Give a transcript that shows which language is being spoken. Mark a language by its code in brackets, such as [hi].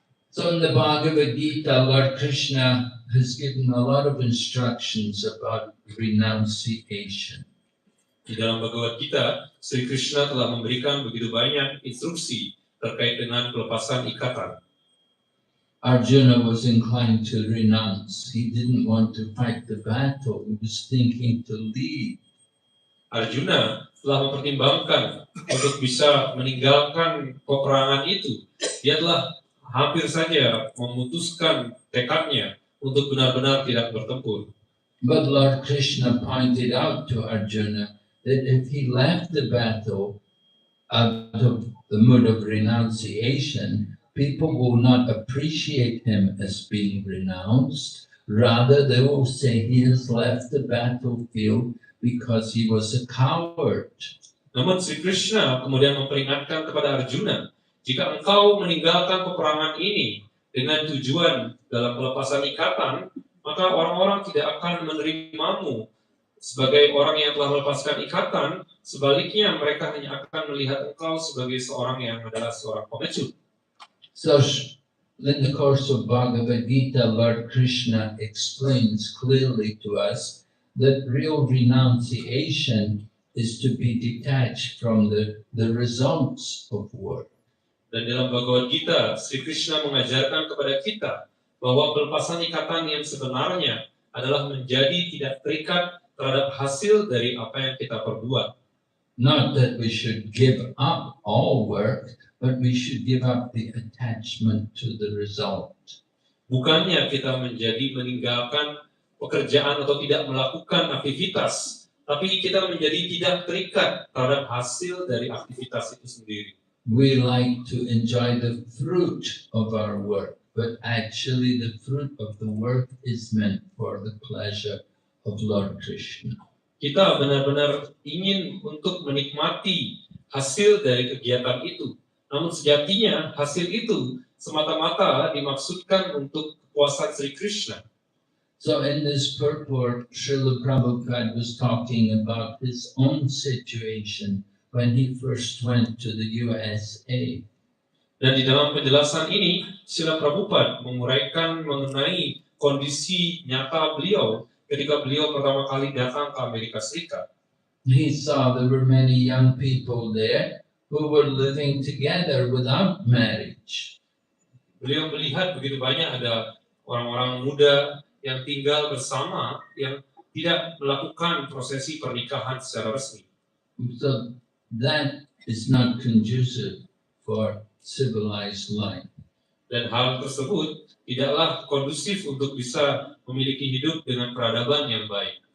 [en] So in the Bhagavad Gita, Lord Krishna has given a lot of instructions about renunciation. [id] Di dalam Bhagavad Gita, Sri Krishna telah memberikan begitu banyak instruksi terkait dengan pelepasan ikatan. [en] Arjuna was inclined to renounce. He didn't want to fight the battle. He was thinking to leave. [id] Arjuna telah mempertimbangkan untuk bisa meninggalkan peperangan itu. Dia telah hampir saja memutuskan tekadnya untuk benar-benar tidak bertempur. [en] But Lord Krishna pointed out to Arjuna that if he left the battle out of the mood of renunciation, people will not appreciate him as being renounced. Rather, they will say he has left the battlefield because he was a coward. [id] Namun Sri Krishna kemudian memperingatkan kepada Arjuna, jika engkau meninggalkan peperangan ini dengan tujuan dalam pelepasan ikatan, maka orang-orang tidak akan menerimamu sebagai orang yang telah melepaskan ikatan. Sebaliknya, mereka hanya akan melihat engkau sebagai seorang yang adalah seorang pengecut. [en] So, in the course of Bhagavad Gita, Lord Krishna explains clearly to us that real renunciation is to be detached from the results of war. [id] Dan dalam Bhagavad Gita, Sri Krishna mengajarkan kepada kita bahwa pelepasan ikatan yang sebenarnya adalah menjadi tidak terikat terhadap hasil dari apa yang kita perbuat. [en] Not that we should give up all work, but we should give up the attachment to the result. [id] Bukannya kita meninggalkan pekerjaan atau tidak melakukan aktivitas, tapi kita menjadi tidak terikat terhadap hasil dari aktivitas itu sendiri. [en] We like to enjoy the fruit of our work, but actually the fruit of the work is meant for the pleasure of Lord Krishna. [id] Kita benar-benar ingin untuk menikmati hasil dari kegiatan itu. Namun sejatinya hasil itu semata-mata dimaksudkan untuk kepuasan Sri Krishna. [en] So in this purport, Srila Prabhupada was talking about his own situation when he first went to the USA. [id] Dan di dalam penjelasan ini, Srila Prabhupada menguraikan mengenai kondisi nyata beliau ketika beliau pertama kali datang ke Amerika Serikat. [en] He saw there were many young people there who were living together without marriage. [id] Beliau melihat begitu banyak ada orang-orang muda yang tinggal bersama yang tidak melakukan prosesi pernikahan secara resmi. [en] So that is not conducive for civilized life. [id] Dan hal tersebut tidaklah kondusif untuk bisa memiliki hidup dengan peradaban yang baik.